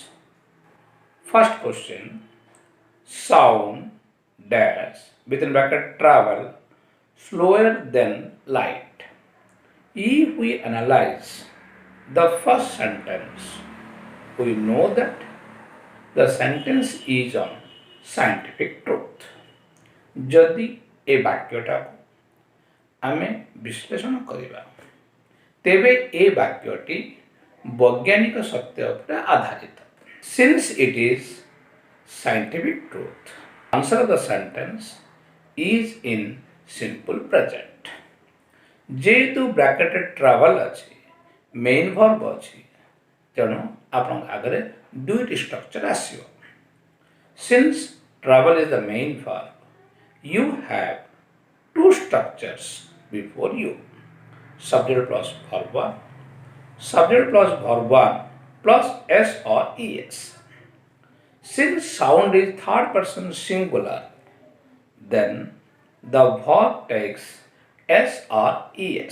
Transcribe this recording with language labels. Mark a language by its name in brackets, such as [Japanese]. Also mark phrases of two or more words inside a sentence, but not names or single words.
[English] First question, sound dash within bracket travel slower than light. If we analyze the first sentence, we know that the sentence is on scientific truth. [Odia] ଯଦି ଏ ବାକ୍ୟଟାକୁ ଆମେ ବିଶ୍ଳେଷଣ କରିବା ତେବେ ଏ ବାକ୍ୟଟି ବୈଜ୍ଞାନିକ ସତ୍ୟ ଉପରେ ଆଧାରିତ. [English] Since it is scientific truth, answer of the sentence is in simple present. [Odia] ଯେହେତୁ ବ୍ରାକେଟରେ ଟ୍ରାଭେଲ ଅଛି, [English] main verb [Odia] ଅଛି, ତେଣୁ ଆପଣଙ୍କ ଆଗରେ ଦୁଇଟି ଷ୍ଟ୍ରକ୍ଚର ଆସିବ. [English] Since travel is the main verb, you have two structures before you. Subject plus verb 1, subject plus verb 1 plus s or es. Since sound is third person singular, then the verb takes s or es.